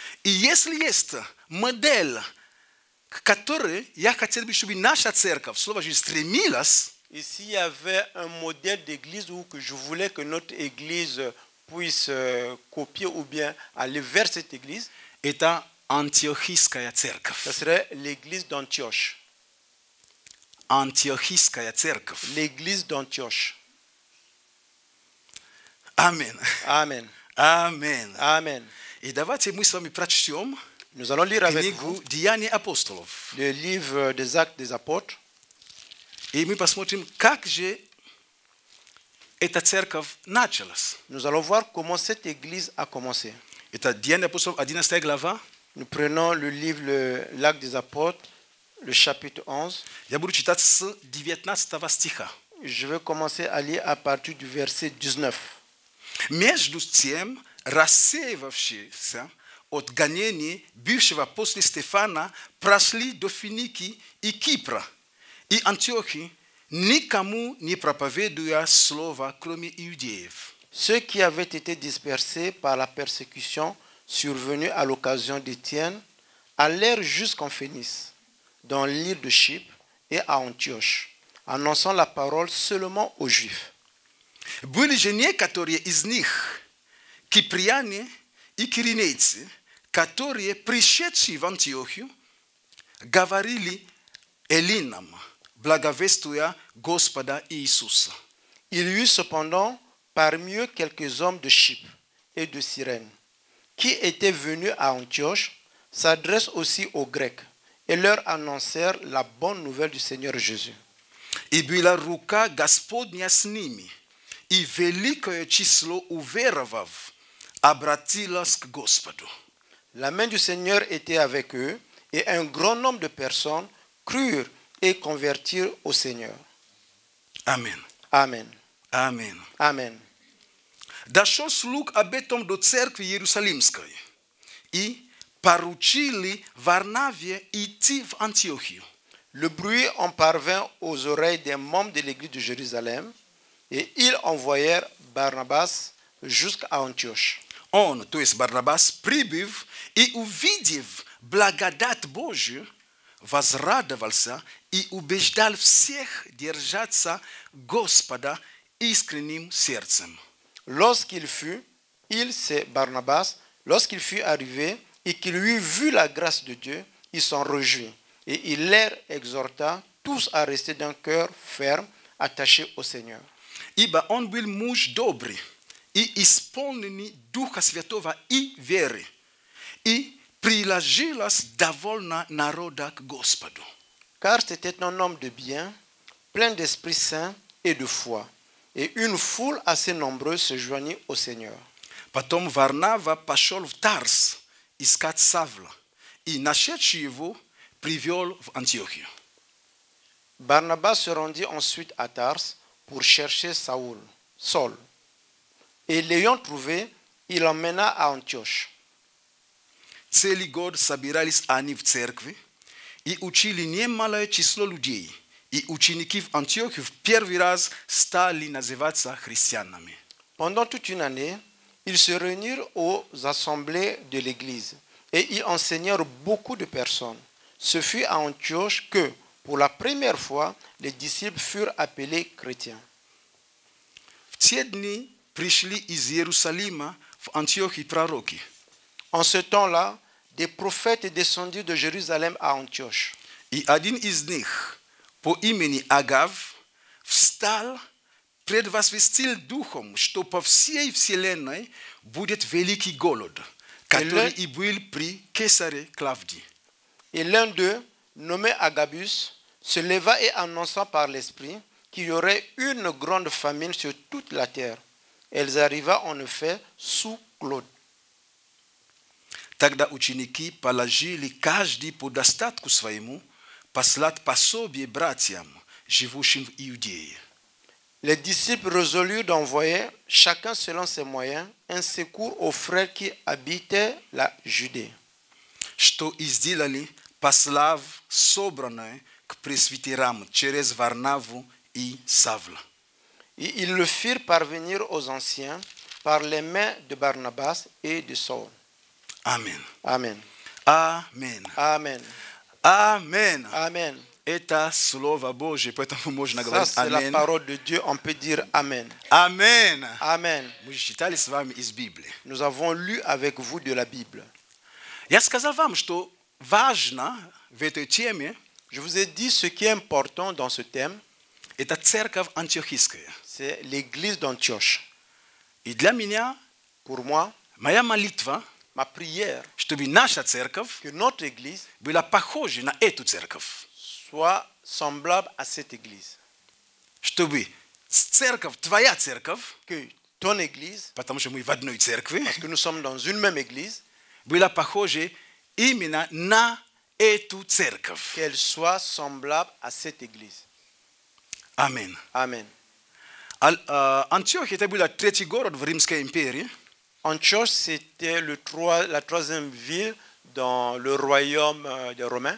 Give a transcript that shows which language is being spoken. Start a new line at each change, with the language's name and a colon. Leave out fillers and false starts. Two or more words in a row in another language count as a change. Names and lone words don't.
French: Ici, il y avait un modèle d'église où que je voulais que notre église puisse copier ou bien aller vers cette église. Ce serait l'église d'Antioche. L'église d'Antioche. Amen. Amen. Amen. Amen.
Russian: Et давайте мы с вами прочтем
French: Nous allons lire avec
Russian: книгу
French: vous
Russian: Деяний апостолов.
French: le livre des Actes des Apôtres.
Russian: И мы посмотрим, как же эта церковь началась.
French: Nous allons voir comment cette église a commencé.
Russian: Это Деяния апостолов, 11 глава.
French: Nous prenons le livre l'Acte des Apôtres, le chapitre 11.
Russian: Я буду читать с 19 стиха.
French: Je vais commencer à lire à partir du verset 19.
Russian: Между тем, рассеявшиеся от гонений бывшего после Стефана прошли до Финики и Кипра и Антиохии, никому не проповедуя слово, кроме иудеев.
French: Ceux qui avaient été dispersés par la persécution survenue à l'occasion d'Étienne allèrent jusqu'en Phénice, dans l'île de Chypre et à Antioche, annonçant la parole seulement aux Juifs.
Russian: Были же некоторые из них, кипряне и киринейцы, которые, пришедшие в Антиохию, говорили эллинам, благовествуя Господа Иисуса.
French: Il y eut cependant parmi eux quelques hommes de Chypre et de Cyrène, qui étaient venus à Antioche, s'adressent aussi aux Grecs et leur annoncèrent la bonne nouvelle du Seigneur Jésus.
Russian: И была рука Господня с ними, и великое число уверовав обратилось к Господу.
French: La main du Seigneur était avec eux, et un grand nombre de personnes crurent et convertirent au Seigneur. Amen. Amen. Amen. Amen.
Russian: Дошел слух об этом до церкви Иерусалимской, и поручили Варнаве идти в Антиохию.
French: Le bruit en parvint aux oreilles des membres de l'église de Jérusalem, et ils envoyèrent Barnabas jusqu'à Antioche.
Russian: Он, то есть Барнабас, прибыв и увидев благодать Божию, возрадовался и убеждал всех держаться Господа искренним сердцем.
French: Lorsqu'il fut arrivé et qu'il eut vu la grâce de Dieu, il s'en réjouit. Et il les exhorta tous à rester d'un cœur ferme, attachés au Seigneur.
Russian: Ибо он был муж добрый и исполненный Духа Святого и веры, и приложилось довольно народа к Господу.
French: Car c'était un homme de bien, plein d'Esprit Saint et de foi, et une foule assez nombreuse se joignit au Seigneur.
Russian: Потом Варнава пошел в Тарс искать Савла, и, нашедший его, привел в Антиохию.
French: Barnabas se rendit ensuite à Tars pour chercher Saul. Et l'ayant trouvé, il l'emmena à Antioche.
Russian: Целый год собирались они в церкви и учили немалое число людей. И ученики в Антиохии в первый раз стали называться христианами.
French: Pendant toute une année, ils se réunirent aux assemblées de l'Église et y enseignèrent beaucoup de personnes. Ce fut à Antioche que, pour la première fois, les disciples furent appelés chrétiens.
Russian: В те дни пришли из Иерусалима в Антиохию пророки.
French: En ce temps-là, des prophètes descendirent de Jérusalem à Antioche.
Russian: И один из них, по имени Агав, встал Пред вас вестил духом, что по всей вселенной будет великий голод, который и был при Кесаре Клавдии.
French: Et l'un d'eux, nommé Agabus, se leva et annonça par l'Esprit qu'il y aurait une grande famine sur toute la terre. Elle arriva en effet sous Claude.
Russian: Тогда ученики положили каждый по достатку своему послать пособие братьям, живущим в Иудее.
French: Les disciples résolurent d'envoyer, chacun selon ses moyens, un secours aux frères qui habitaient la Judée.
Russian: Что и сделали, послав собранное к пресвитерам через Варнаву и Савла.
French: Et ils le firent parvenir aux anciens par les mains de Barnabas et de Saul. Amen. Amen. Amen. Amen. Amen. Amen.
Russian: Это Слово Божье, поэтому можно
French: Ça,
Russian: говорить
French: c'est la Амен. parole de Dieu. On peut dire Amen. Amen. Amen.
Russian: Мы читали с вами из Библии.
French: Nous avons lu avec vous de la Bible.
Russian: Я сказал вам, что важно в этой теме
French: Je vous ai dit ce qui est important dans ce thème,
Russian: это церковь антиохийская.
French: c'est l'église d'Antioche.
Russian: И для меня
French: Pour moi,
Russian: моя молитва,
French: ma prière,
Russian: чтобы наша церковь
French: que notre église
Russian: была похожа на эту церковь.
French: soit semblable à cette église.
Russian: Чтобы церковь, твоя церковь,
French: Que ton église,
Russian: потому что мы в одной церкви,
French: parce que nous sommes dans une même église,
Russian: была похожа именно на эту церковь.
French: qu'elle soit semblable à cette église.
Russian: Аминь.
French: Amen.
Russian: Антиохия это был третий город в Римской империи.
French: Antioche, c'était la troisième ville dans le royaume des Romains.